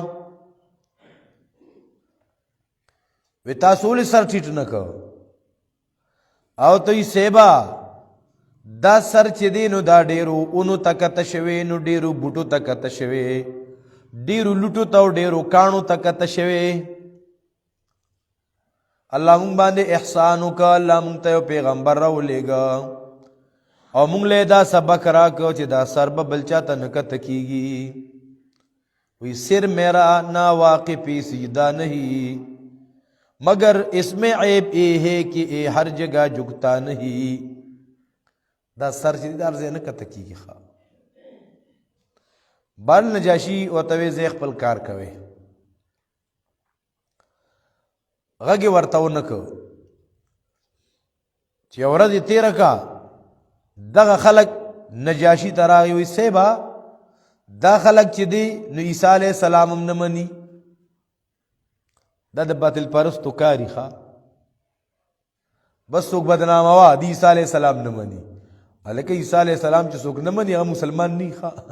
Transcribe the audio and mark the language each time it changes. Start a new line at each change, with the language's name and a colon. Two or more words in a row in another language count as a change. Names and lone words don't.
Pashto: وی تاسو ولې سر ټیټ نه کو او ته یې صاحبه دا سر چې دی نو دا ډېرو اونو ته کته شوی نو ډېرو بوټو ته کته شوی ډېرو لوټو ته او ډېرو کاڼو ته کته شوی الله مونږ باندې احسان وکړه الله مونږ ته یو پیغمبر راولېږه او مونږ له دا سبق راکړو چې دا سر به بل چاته نه کته کېږي وی
Urdu: سر میرا نا واقفی سجدہ نہیں مگر اس میں عیب یہ ہے کہ یہ ہر جگہ جھکتا نہیں
Pashto: دا سر چې دا ارزه نه کته کېږي ښه بل نجاشي ورته وی زه خپل کار کوي غږ ورته ونه کو چې ورځ یې تېره کا دغه خلک نجاشي ته راغی وی صیبه دا خلک چې دی نو عیسی
Arabic: علیه السلام
Pashto: هم نه مني دا د باطل پرستو کاري ښه بس څوک بدناموه د عیسی
Arabic: علیه السلام
Pashto: نه مني هلکه عیسی
Arabic: علیه السلام
Pashto: چې څوک نه مني هغه مسلمان نه ښه